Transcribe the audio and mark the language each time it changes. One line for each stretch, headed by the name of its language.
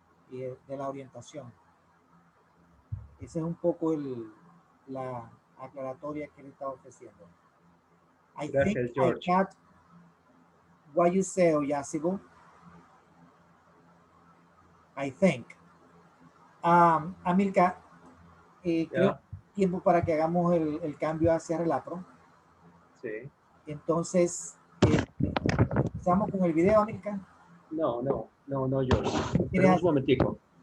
Spanish: Y de la orientación. Esa es un poco la aclaratoria que le estaba ofreciendo. Gracias, George.
English: I got what you say, Yasibu. I think.
Spanish: Amilca, creo tiempo para que hagamos el cambio hacia Relapro. Sí. Entonces, ¿empezamos con el video, Amilca? No, George. Espera un momentico.